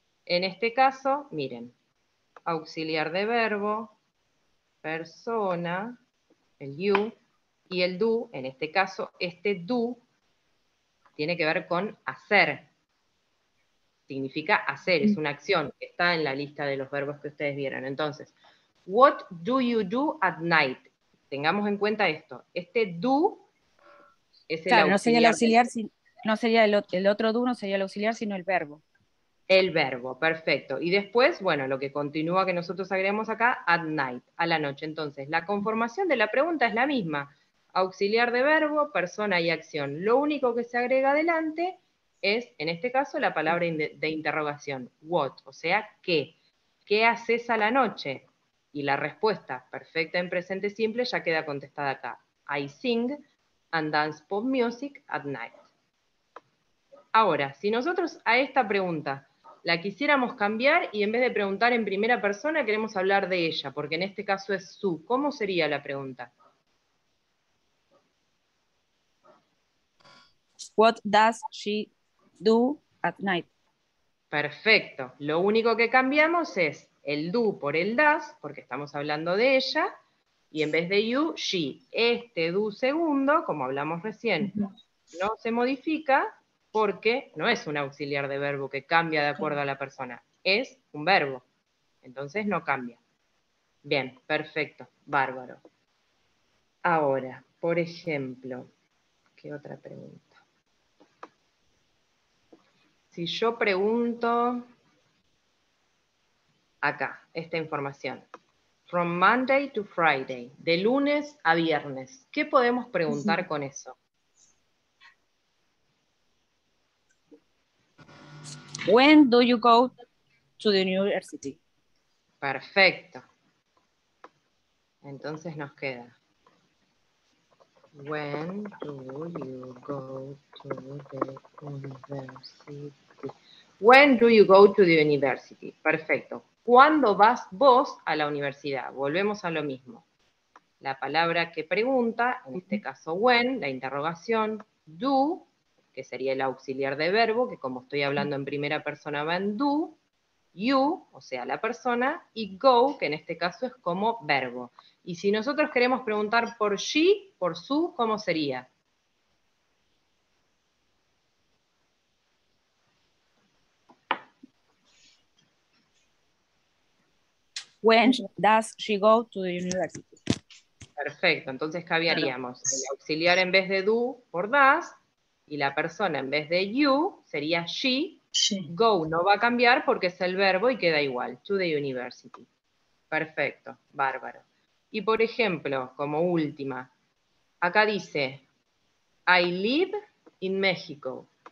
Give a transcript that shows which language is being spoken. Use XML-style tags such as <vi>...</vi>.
<es>En este caso, miren, auxiliar de verbo, persona, el you, y el do, en este caso, este do tiene que ver con hacer. significa hacer, es una acción, que está en la lista de los verbos que ustedes vieron.</es> <en>Entonces, what do you do at night?</en> <es>Tengamos en cuenta esto. Este do es el Claro, no sería el auxiliar. auxiliar, no sería el otro do, no sería el auxiliar, sino el verbo. El verbo, perfecto. Y después, bueno, lo que continúa que nosotros agregamos acá,</es> <en>at night,</en> <es>a la noche. Entonces, la conformación de la pregunta es la misma. Auxiliar de verbo, persona y acción. Lo único que se agrega adelante es, en este caso, la palabra de interrogación. What, o sea, ¿qué? ¿Qué haces a la noche? Y la respuesta, perfecta en presente simple, ya queda contestada acá.</es> <en>I sing and dance pop music at night.</en> <es>Ahora, si nosotros a esta pregunta la quisiéramos cambiar y en vez de preguntar en primera persona queremos hablar de ella, porque en este caso es su, ¿cómo sería la pregunta?</es> <en>What does she do at night?</en> <es>Perfecto. Lo único que cambiamos es el do por el does, porque estamos hablando de ella, y en vez de you, she. Este do segundo, como hablamos recién, no se modifica porque no es un auxiliar de verbo que cambia de acuerdo a la persona, es un verbo. Entonces no cambia. Bien, perfecto, bárbaro. Ahora, por ejemplo, ¿qué otra pregunta? Si yo pregunto acá, esta información,</es> <en>from Monday to Friday,</en> <es>de lunes a viernes, ¿qué podemos preguntar con eso?</es> <en>When do you go to the university?</en> <es>Perfecto. Entonces nos queda,</es> <en>when do you go to the university? When do you go to the university?</en> <es>Perfecto. ¿Cuándo vas vos a la universidad? Volvemos a lo mismo. La palabra que pregunta, en este caso when, la interrogación, do, que sería el auxiliar de verbo, que como estoy hablando en primera persona va en do, you, o sea, la persona, y go, que en este caso es como verbo. Y si nosotros queremos preguntar por she, por su, ¿cómo sería?</es> <en>When does she go to the university?</en> <es>Perfecto, entonces cambiaríamos el auxiliar en vez de do por does, y la persona en vez de you sería she. Go no va a cambiar porque es el verbo y queda igual, to the university. Perfecto, bárbaro. Y por ejemplo, como última, acá dice,</es> <en>I live in Mexico.</en>